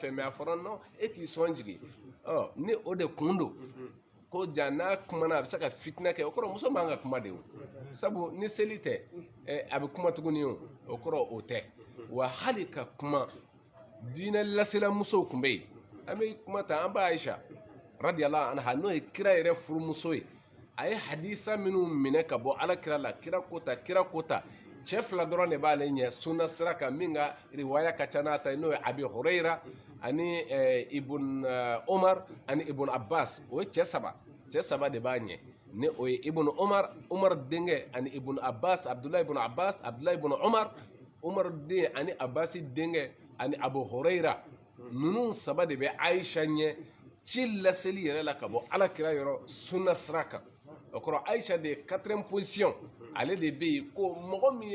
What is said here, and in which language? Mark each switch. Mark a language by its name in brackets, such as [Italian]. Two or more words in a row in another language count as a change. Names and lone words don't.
[Bambara] fɛ mais a fɔra non e k'i sɔn jigi ni o de kun don ko ja n'a kumana a bɛ se ka fitinɛ kɛ o kɔrɔ muso man ka kuma de o sabu ni seli tɛ a bɛ kuma tuguni o kɔrɔ o tɛ wa hali ka kuma diinɛ lasela musow tun bɛ yen an bɛ kuma ta an b'a Aisha [Arabic] رضي الله عنها [Bambara] n'o ye kira yɛrɛ furumuso ye a ye hadisa minnu minɛ ka bɔ ala kira la kira kota cɛ fila dɔrɔn de b'ale ɲɛ sunna sira kan min ka riwaya ka ca n'a ta ye n'o ye Abi Hurayra ani Ibn Umar ani Ibn Abbas o ye cɛ saba de b'a ɲɛ ni o ye Ibn Umar denkɛ ani Ibn Abbas Abdullah ibn Abbas Abdullah ibn Umar den ani Abbasi denkɛ ani Abu Hurayra ninnu saba de bɛ Aisha ɲɛ ci laseli yɛrɛ la ka bɔ ala kira yɔrɔ sunna sira kan o kɔrɔ Aisha de ye 4e position ale de bɛ yen ko mɔgɔ min